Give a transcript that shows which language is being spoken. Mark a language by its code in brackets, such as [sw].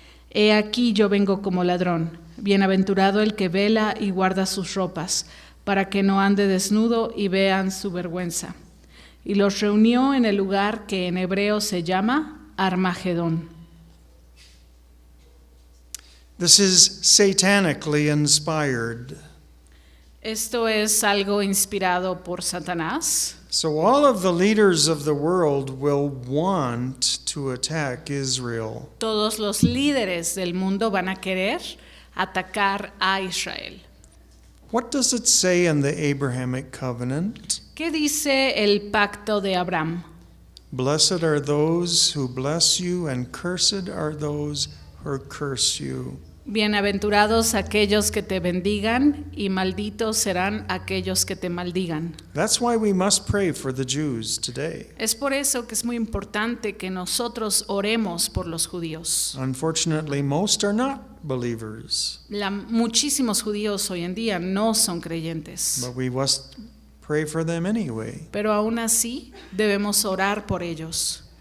[es] He aquí yo vengo como ladrón, bienaventurado el que vela y guarda sus ropas, para que no ande desnudo y vean su vergüenza. Y los reunió en el lugar que en hebreo se llama Armagedón. [en] This is satanically inspired. [es] Esto es algo inspirado por Satanás. [en] So all of the leaders of the world will want to attack Israel. [es] Todos los líderes del mundo van a querer atacar a Israel. [en] What does it say in the Abrahamic covenant? [es] ¿Qué dice el pacto de Abraham? [en] Blessed are those who bless you, and cursed are those who curse you. [es] Bienaventurados aquellos que te bendigan, y malditos serán aquellos que te maldigan. [en] That's why we must pray for the Jews today. [es] Es por eso que es muy importante que nosotros oremos por los judíos. [en] Unfortunately, most are not believers, [es] Muchísimos judíos hoy en día no son creyentes, [en] but we must pray for them anyway. [es] pero aún así debemos orar por ellos.